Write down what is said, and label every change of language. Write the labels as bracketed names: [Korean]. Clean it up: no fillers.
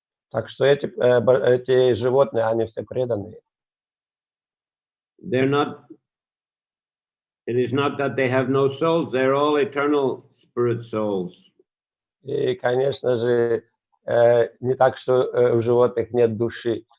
[Russian] Так что эти животные, они все преданные. [English] It is not that they have no souls, they're all eternal spirit souls. [Russian] И, конечно же, не так, что у животных нет души.